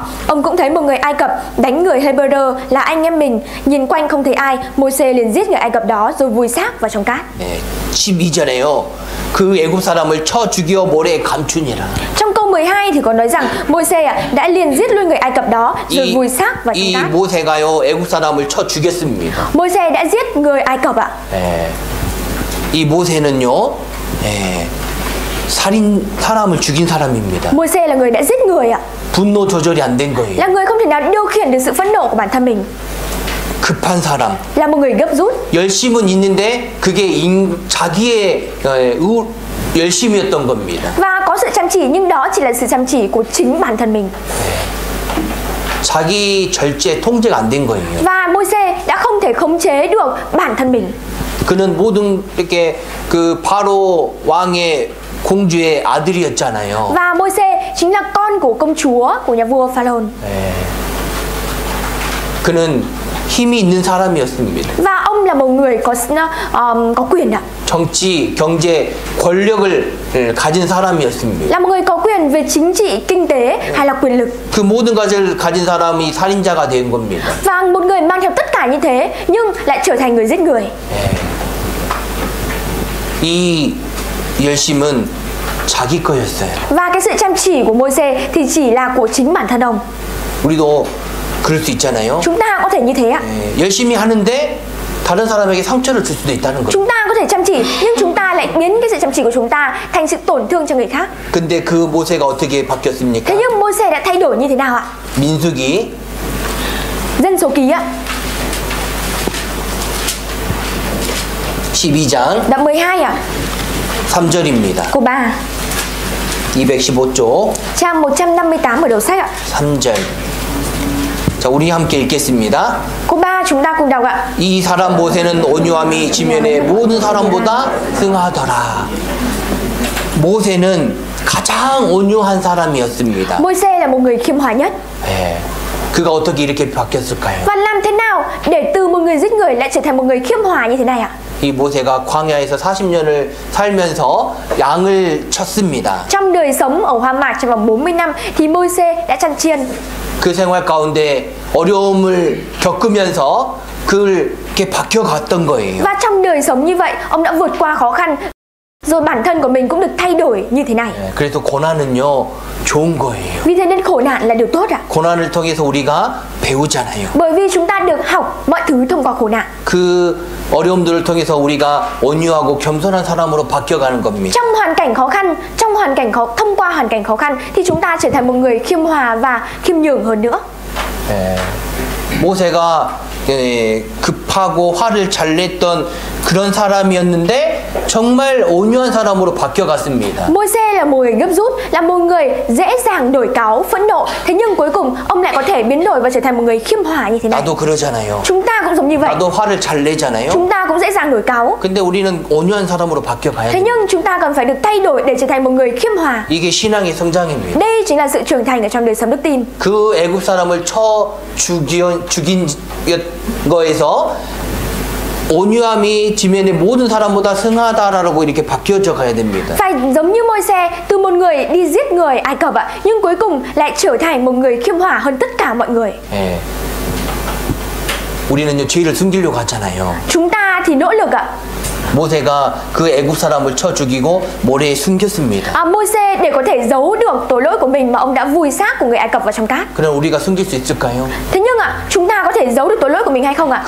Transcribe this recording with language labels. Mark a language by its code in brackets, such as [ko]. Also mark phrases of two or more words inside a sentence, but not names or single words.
[vi] Ông cũng thấy một người Ai Cập đánh người Hebrew là anh em mình. Nhìn quanh không thấy ai, Môi-se liền giết người Ai Cập đó rồi vùi xác vào trong cát. [ko] 12절에요. 그 애굽 사람을 쳐 죽여 모래에 감추니라. [vi] Trong câu 12 thì có nói rằng Môi-se đã liền giết luôn người Ai Cập đó rồi vùi xác vào trong [ko] 이 [vi] cát. [ko] 모세가요 애굽 사람을 쳐 죽였습니다. [vi] Môi-se đã giết người Ai Cập ạ. [ko] 이 모세는요, 사람을 죽인 사람입니다. [vi] Môi-se là người đã giết người ạ. [ko] 분노 조절이 안 된 거예요. [vi] Là người không thể nào điều khiển được sự phẫn nộ của bản thân mình. [ko] 급한 사람. [vi] Là một người gấp rút. [ko] 열심은 있는데 그게 자기의 열심이었던 겁니다. [vi] Và có sự chăm chỉ nhưng đó chỉ là sự chăm chỉ của chính bản thân mình. [ko] 자기 절제 통제가 안 된 거예요. [vi] Và Môi-se đã không thể khống chế được bản thân mình. [ko] 그는 모든 이렇게 그 바로 왕의 공주의 아들이었잖아요. [vi] Và Môi-se chính là con của công chúa của nhà vua Pharaoh. [ko] 그는 힘이 있는 사람이었습니다. [vi] Và ông là một người có quyền ạ. [ko] 정치, 경제, 권력을 가진 사람이었습니다. [vi] Là một người có quyền về chính trị, kinh tế hay là quyền lực. [ko] 그 모든 것을 가진 사람이 살인자가 된 겁니다. [vi] Và một người mang theo tất cả như thế nhưng lại trở thành người giết người. [ko] 이 열심은 자기 거였어요. [vi] Và cái sự chăm chỉ của Môi-se thì chỉ là của chính bản thân ông. [ko] 우리도 그럴 수 있잖아요. [vi] Chúng ta có thể như thế ạ. [ko] 열심히 하는데 다른 사람에게 상처를 줄 수도 있다는 거예요. [vi] Chúng ta có thể chăm chỉ nhưng chúng ta lại biến cái sự chăm chỉ của chúng ta thành sự tổn thương cho người khác. [ko] 근데 그 모세가 어떻게 바뀌었습니까? [vi] Thế nhưng Môi-se đã thay đổi như thế nào ạ? [ko] 민수기 [vi] Dân số ký ạ. [ko] 12장 [vi] Đoạn 12 ạ. [ko] 3절입니다. [vi] Câu 3. [ko] 215쪽 [vi] Trang 158 ở đầu sách ạ. [ko] 3절. 자, 우리 함께 읽겠습니다. [vi] Câu 3 chúng ta cùng đọc ạ. [ko] 이 사람 모세는 온유함이 지면의 모든 사람보다 승하더라. 모세는 가장 온유한 사람이었습니다. [vi] Môi-se là một người khiêm hòa nhất. [ko] 그가 어떻게 이렇게 바뀌었을까요? [vi] Và làm thế nào để từ một người giết người lại trở thành một người khiêm hòa như thế này ạ? [ko] 이 모세가 광야에서 40년을 살면서 양을 쳤습니다. [vi] Trong đời sống ở Hoa Mạc trong vòng 40 năm thì Môi-se đã chăn chiên. [ko] 그 생활 가운데 어려움을 겪으면서 그렇게 바뀌어갔던 거예요. [vi] Và trong đời sống như vậy, ông đã vượt qua khó khăn. Rồi bản thân của mình cũng được thay đổi như thế này. [ko] 그래서 고난은요 좋은 거예요. [vi] Vì thế nên khổ nạn là điều tốt ạ. [ko] 고난을 통해서 우리가 배우잖아요. [vi] Bởi vì chúng ta được học mọi thứ thông qua khổ nạn. [ko] 그 어려움들을 통해서 우리가 온유하고 겸손한 사람으로 바뀌어가는 겁니다. [vi] Trong hoàn cảnh khó khăn, thông qua hoàn cảnh khó khăn thì chúng ta trở thành một người khiêm hòa và khiêm nhường hơn nữa. [ko] 모세가 급하고 화를 잘 냈던 그런 사람이었는데 정말 온유한 사람으로 바뀌어갔습니다. [vi] Môi-se là một người gấp rút, là một người dễ dàng nổi cáu, phẫn nộ. Thế nhưng cuối cùng ông lại có thể biến đổi và trở thành một người khiêm hòa như thế này. [ko] 나도 그러잖아요. [vi] Chúng ta cũng giống như vậy. [ko] 나도 화를 잘 내잖아요. [vi] Chúng ta cũng dễ dàng nổi cáu. [ko] 근데 우리는 온유한 사람으로 바뀌어가야 [vi] Thế [ko] 돼요. [vi] nhưng chúng ta cần phải được thay đổi để trở thành một người khiêm hòa. [ko] 이게 신앙의 성장입니다. [vi] Đây chính là sự trưởng thành ở trong đời sống đức tin. [ko] 그 애굽 사람을 쳐 죽인 거에서 온유함이 지면의 모든 사람보다 승하다라고 이렇게 바뀌어져 가야 됩니다. [vi] Phải giống như Môi-se, từ một người đi giết người Ai Cập ạ, nhưng cuối cùng lại trở thành một người khiêm hòa hơn tất cả mọi người. [ko] 우리는요 죄를 숨기려고 하잖아요. [vi] Chúng ta thì nỗ lực ạ. [ko] 모세가 그 애굽 사람을 쳐 죽이고 모래에 숨겼습니다. [vi] Môi-se để có thể giấu được tội lỗi của mình mà ông đã vùi xác của người Ai Cập vào trong cát. [ko] 그럼 우리가 숨길 수 있을까요? [vi] Thế nhưng ạ, chúng ta có thể giấu được tội lỗi của mình hay không ạ?